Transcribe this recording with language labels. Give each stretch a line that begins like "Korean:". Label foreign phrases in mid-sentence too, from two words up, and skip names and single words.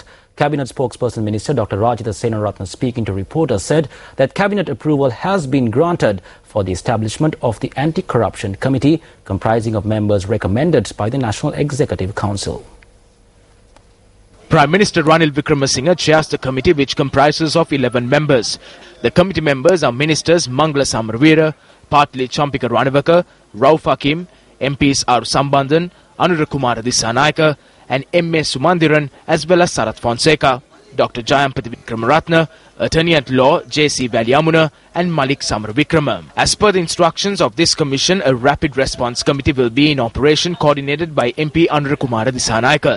English: Cabinet spokesperson Minister Dr. Rajitha Senaratne, speaking to reporters, said that Cabinet approval has been granted for the establishment of the Anti-Corruption Committee, comprising of members recommended by the National Executive Council. Prime Minister Ranil Wickremesinghe chairs the committee, which comprises of 11 members. The committee members are Ministers Mangala Samaraweera, Patli Champika Ranawaka, Rauf Hakim, MPs R. Sambandhan, Anura Kumara Dissanayaka and M.A. Sumandiran, as well as Sarath Fonseca. Dr. Jayampati Vikramaratne, Attorney at Law J.C. Valyamuna and Malik Samaravikrama. As per the instructions of this commission, a rapid response committee will be in operation coordinated by MP Anurakumara Disanayaka.